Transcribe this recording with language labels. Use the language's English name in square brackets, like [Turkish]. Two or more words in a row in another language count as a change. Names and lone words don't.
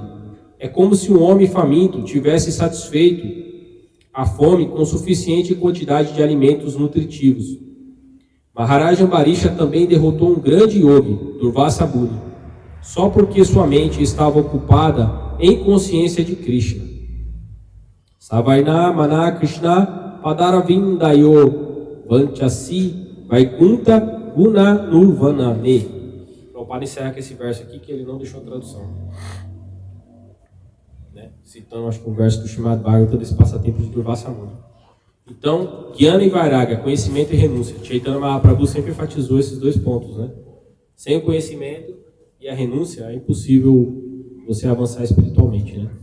[Portuguese] É como se um homem faminto tivesse satisfeito a fome com suficiente quantidade de alimentos nutritivos, Maharaj Ambarisha também derrotou um grande yogi, Durvasa Muni, só porque sua mente estava ocupada em consciência de Krishna. [Sanskrit] सवैन मन कृष्ण पदारविन्दयो वाञ्छसि वैकुण्ठ गुण नुर्वणने. [Portuguese] Prabhupada encerra com esse verso aqui que ele não deixou a tradução. Né? Citando, acho que um verso do Srimad Bhagavatam desse passatempo de Durvasa Muni. Então, Jnana e Vairagya, conhecimento e renúncia. Chaitanya Mahaprabhu sempre enfatizou esses dois pontos, né? Sem o conhecimento e a renúncia, é impossível você avançar espiritualmente, né?